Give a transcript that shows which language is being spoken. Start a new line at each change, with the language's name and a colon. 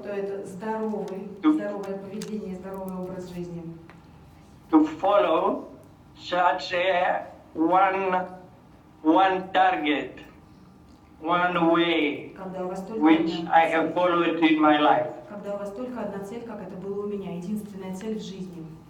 Russian: что это здоровое поведение, здоровый образ жизни.
English: to follow such a one target, one way,
Russian: Когда у вас только
English: which I have followed in my life.
Russian: Когда у вас только одна цель, как это было у меня, единственная цель в жизни.